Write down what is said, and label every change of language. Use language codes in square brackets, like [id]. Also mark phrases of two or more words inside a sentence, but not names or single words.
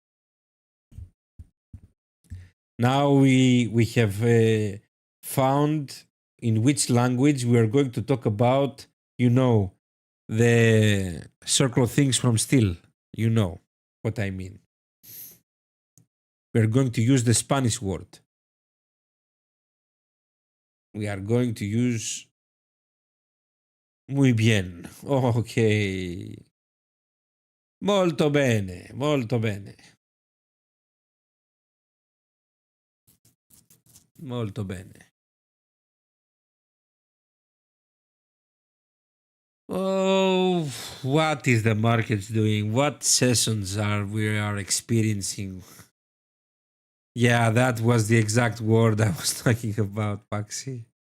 [en] Now we have found in which language we are going to talk about, the circle of things from steel. You know what I mean. We are going to use the Spanish word. We are going to use [es] muy bien. [it] Okay. Molto bene, molto bene. Molto bene. [en] Oh, what is the market doing? What sessions we are experiencing? Yeah, that was the exact word I was talking about, Paxi.